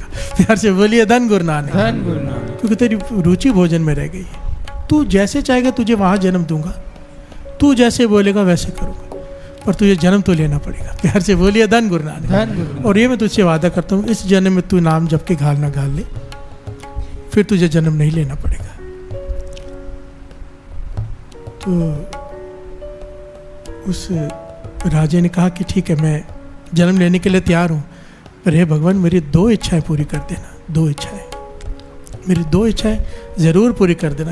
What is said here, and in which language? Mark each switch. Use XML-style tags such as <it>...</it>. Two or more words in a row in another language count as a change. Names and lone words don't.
<hi>प्यार से बोलिए धन गुरु नानक। धन गुरु नानक। क्योंकि तेरी रुचि भोजन में रह गई है। तू जैसे चाहेगा तुझे वहाँ जन्म दूंगा, तू जैसे बोलेगा वैसे करूँगा, पर तुझे जन्म तो लेना पड़ेगा। प्यार से बोलिए धन गुरु नानक। धन गुरु नानक। और ये मैं तुझसे वादा करता हूँ, इस जन्म में तू नाम जप के घाल ना घाल ले, फिर तुझे जन्म नहीं लेना पड़ेगा। तो उस राजे ने कहा कि ठीक है, मैं जन्म लेने के लिए तैयार हूँ, पर हे भगवान मेरी 2 इच्छाएं पूरी कर देना। 2 इच्छाएं, मेरी 2 इच्छाएं ज़रूर पूरी कर देना।</hi>